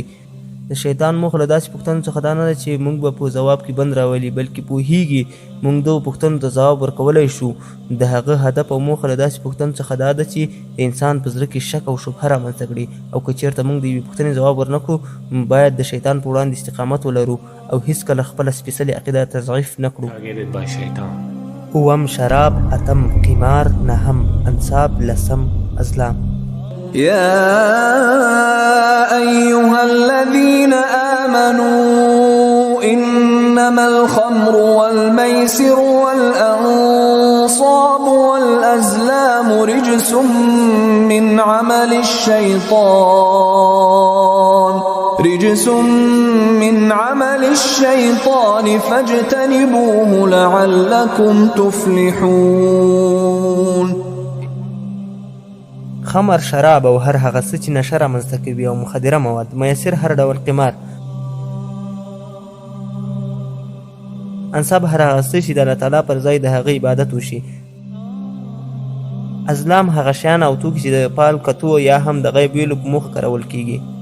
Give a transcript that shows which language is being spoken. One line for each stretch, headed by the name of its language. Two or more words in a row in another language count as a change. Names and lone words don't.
Pashto: د شیطان موخه له داسې پوښتنو څخه دا نه ده چې موږ به په ځواب کې بند راولي، بلکې پوهیږي موږ دغو پوښتنو ته ځواب ورکولی شو. د هغه هدف او موخه له داسې پوښتنو څخه دا ده چې د انسان په زړه کې شک او شبهه رامنځته کړي، او که چېرته موږ د یوې پوښتنې ځواب ورنکړو باید د شیطان په وړاندې استقامت ولرو او هیڅکله خپله سپېڅلې عقیده تضعیف نه کړو.
English: Targeted by shaitan.
Pashto: اووم شراب، اتم قمار، نهم انصاب، لسم ازلام.
Arabic: يا أيها الذين آمنوا إنما الخمر والميسر والأنصاب والأزلام رجس من عمل الشيطان فاجتنبوه لعلكم تفلحون.
Pashto: خمر، شراب او هر هغه څه چې نشه رامنځته کوي او مخدره مواد، میسر هر ډول قمار، انصاب هر هغه څه چې د
Arabic: الله تعالی
Pashto: پر ځای د هغه عبادت وشي، ازلام هغه شیان او توکي چې د پال کتو یا هم د غیب ویلو په موخه کارول کیږي.